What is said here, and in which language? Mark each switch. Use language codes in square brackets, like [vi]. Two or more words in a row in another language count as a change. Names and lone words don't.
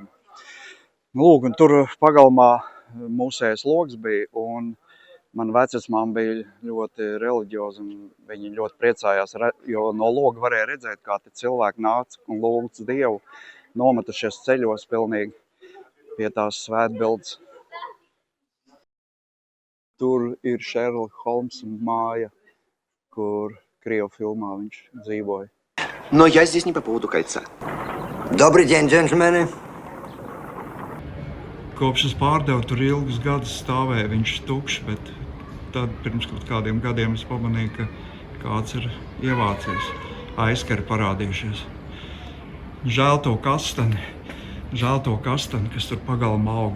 [lv] Lūk, un tur pagalmā mūsējais logs bija, un man vecmāma bija ļoti reliģioza, un viņi ļoti priecājās, jo no loga varēja redzēt, kā te cilvēki nāca un lūgts Dievu, nometušies ceļos pilnīgi pie tās svētbildes. Tur ir Šerloka Holmsa māja, kur Krievu filmā viņš dzīvoja. [ru] Но я здесь не по поводу кольца. Добрый день, джентльмены. [lv] Kopš es pārdevu, tur ilgus gadus stāvēja viņš tukšs, bet tad pirms kaut kādiem gadiem es pamanīju, ka kāds ir ievācies, aizkari parādījušies. Žēl to kastani, kas tur pagalmā aug.